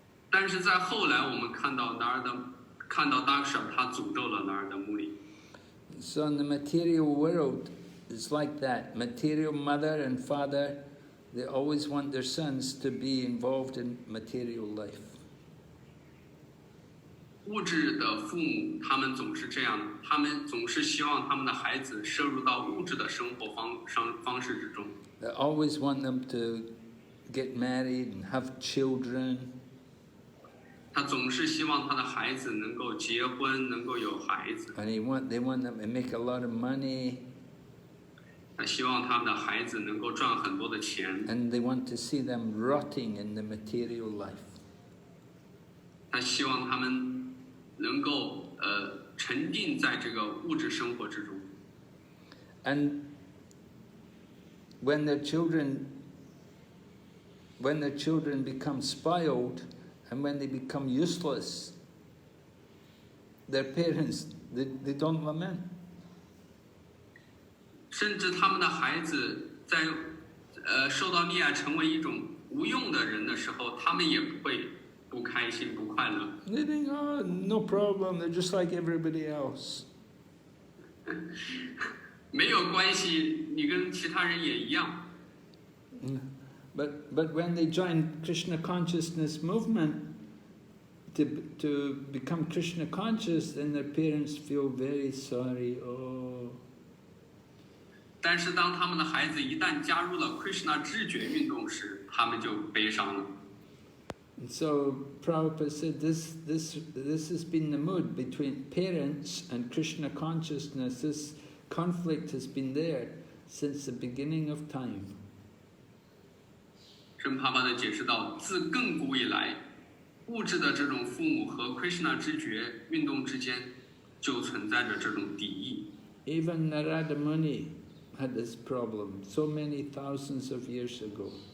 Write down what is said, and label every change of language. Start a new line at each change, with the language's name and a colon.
Chinese: 但是在后来我们看到 Dakṣa 他诅咒了 Nārada Muni.
English: So in the material world, it's like that. Material mother and father, they always want their sons to be involved in material life.
Chinese: 物质的父母，他们总是这样，他们总是希望他们的孩子摄入到物质的生活方式之中。
English: They always want them to get married and have children.
Chinese: 他总是希望他的孩子能够结婚，能够有孩子。
English: And they want them to make a lot of money.
Chinese: 他希望他们的孩子能够赚很多的钱。
English: And they want to see them rotting in the material life.
Chinese: 他希望他们能够沉浸在这个物质生活之中。
English: And when the children become spoiled and when they become useless, their parents, they don't lament.
Chinese: 甚至他们的孩子在受到溺爱成为一种无用的人的时候，他们也不会不开心不快乐。
English: They think, oh, no problem, they're just like everybody else.
Chinese: 没有关系，你跟其他人也一样。
English: But when they join Krishna consciousness movement to become Krishna conscious, then their parents feel very sorry. Oh.
Chinese: 但是当他们的孩子一旦加入了 Krishna 知觉运动时，他们就悲伤了。
English: So Prabhupada said this has been the mood between parents and Krishna consciousness. This conflict has been there since the beginning of time.
Chinese: 圣帕巴的解释到，自亘古以来，物质的这种父母和 Krishna 知觉运动之间就存在着这种敌意。
English: Even Nārada Muni had this problem so many thousands of years ago.